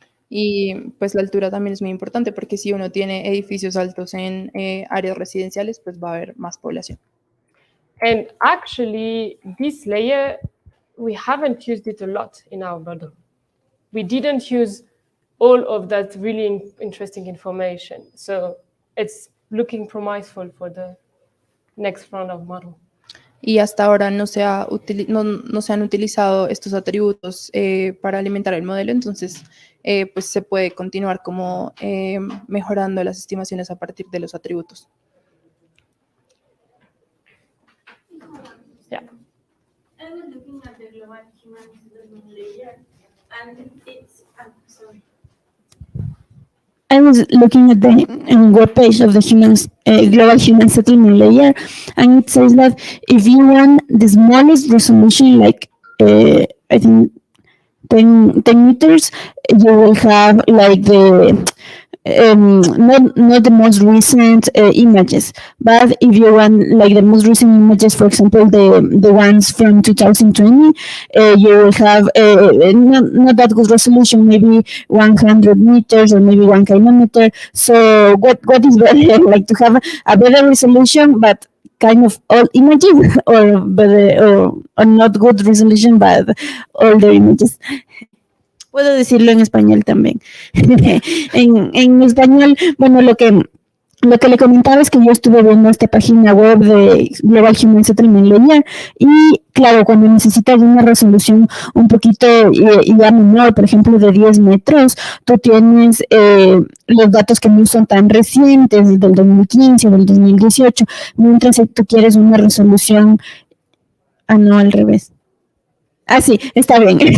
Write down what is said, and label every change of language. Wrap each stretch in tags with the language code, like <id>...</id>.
<es>Y pues la altura también es muy importante porque si uno tiene edificios altos en áreas residenciales, pues va a haber más población.</es> <en>And actually, this layer, we haven't used it a lot in our model. We didn't use all of that really interesting information. So it's looking promising for the next round of model.</en> <es>Y hasta ahora no se han utilizado estos atributos para alimentar el modelo, entonces pues se puede continuar como mejorando las estimaciones a partir de los atributos.</es> <en>Yeah. I was looking at the global human settlement layer, and it's sorry. I was looking at the webpage of the global human settlement layer, and it says that if you want the smallest resolution, like I think 10 meters, you will have like the not the most recent images, but if you want like the most recent images, for example, the ones from 2020, you will have not that good resolution, maybe 100 meters or maybe 1 kilometer. So what is better, like to have a better resolution, but kind of old images, or better, or not good resolution, but older images?</en> <es>Puedo decirlo en español también. en español, bueno, lo que le comentaba es que yo estuve viendo esta página web de Global Human Settlement Layer y claro, cuando necesitas una resolución un poquito ya menor, por ejemplo de 10 metros, tú tienes los datos que no son tan recientes, del 2015 o del 2018, mientras que tú quieres una resolución, no, al revés. Sí, está bien.</es>